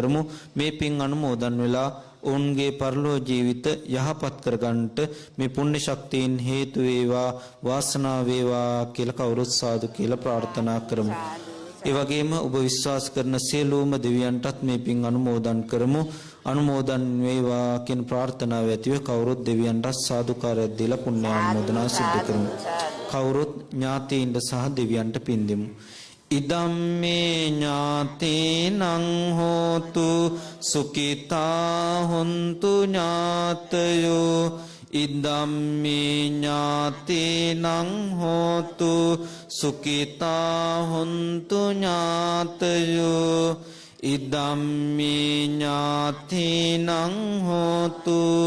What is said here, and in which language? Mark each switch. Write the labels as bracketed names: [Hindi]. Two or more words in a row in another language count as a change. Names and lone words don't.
[Sinhala] මේ පින් අනුමෝදන් වෙලා ඔවුන්ගේ පරලෝ ජීවිත යහපත් කරගන්නට මේ පුණ්‍ය ශක්තියින් හේතු වේවා වාසනාව වේවා කියලා කවුරුත් සාදු කියලා ප්‍රාර්ථනා කරමු. ඒ වගේම ඔබ විශ්වාස කරන සියලුම දෙවියන්ටත් මේ පින් අනුමෝදන් කරමු. අනුමෝදන් වේවා කියන ප්‍රාර්ථනාව ඇතිව කවුරුත් දෙවියන්ට සාදුකාරයක් දීලා පුණ්‍ය ආමෝදනා සිදු කරමු. කවුරුත් ඥාතීන්ට සහ දෙවියන්ට පින් දෙමු. [Pali] ඉදම්මේ ඥාතීනං හෝතු සුඛිතා හොන්තු ඥාතයෝ ඉදම්මේ ඥාතීනං හෝතු සුඛිතා හොන්තු ඥාතයෝ ඉදම්මේ ඥාතීනං හෝතු